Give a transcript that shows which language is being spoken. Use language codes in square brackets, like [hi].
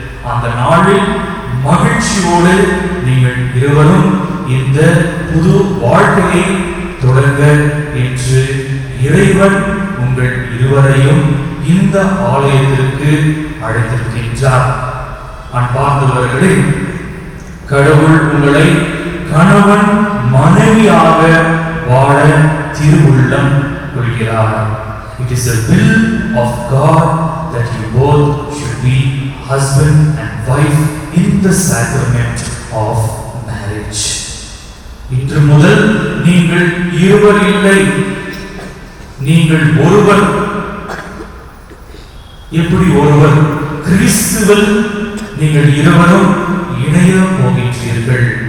[ta] அந்த நாளில் மகிழ்ச்சியோடு நீங்கள் இருவரும் இந்த புது வாழ்க்கையை தொடங்க என்று இறைவன் உங்கள் இருவரையும் இந்த ஆலயத்திற்கு அழைத்திருக்கின்றார். அன்பார்ந்தவர்களே, கடவுள் உங்களை கணவன் மனைவியாக வாழ திருவுள்ளம் கொள்கிறார். [en] It is the will of God that you both should be husband and wife in the sacrament of marriage. [ta] இன்று முதல் நீங்கள் இருவர் இல்லை, நீங்கள் ஒருவர். எப்படி ஒருவர்? கிறிஸ்துவில் நீங்கள் இருவரும் இணைய போகின்றீர்கள்.